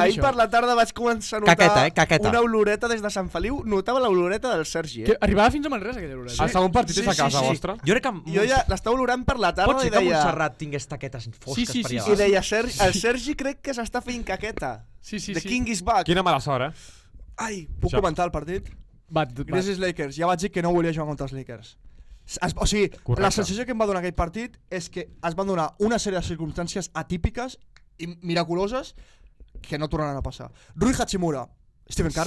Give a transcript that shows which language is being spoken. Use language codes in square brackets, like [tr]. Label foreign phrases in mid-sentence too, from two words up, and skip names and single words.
[ca] Ahir això? per la tarda vaig començar a notar Caqueta, caqueta. una oloreta des de Sant Feliu. Notava l'oloreta del Sergi, Que arribava fins a Manresa, aquella hora. El segon partit és a casa vostra. Jo crec que... Jo ja l'estava olorant per la tarda Pot ser i que deia... Montserrat tingués taquetes fosques Sí, per sí, allà sí, I deia, el Sergi crec que s'està fent caqueta. Sí, sí, [en] The [ca] sí. [en] King is back. [ca] Quina mala sort, eh? Ai, Puc Això. comentar el partit? Grizzlies-Lakers. Ja vaig dir que no volia jugar contra els Lakers. O sigui, Correcte. la sensació que em va donar aquell partit és que es van donar una sèrie de circumstàncies atípiques i miraculoses que no tornaran a passar. Rui Hachimura, Stephen Curry,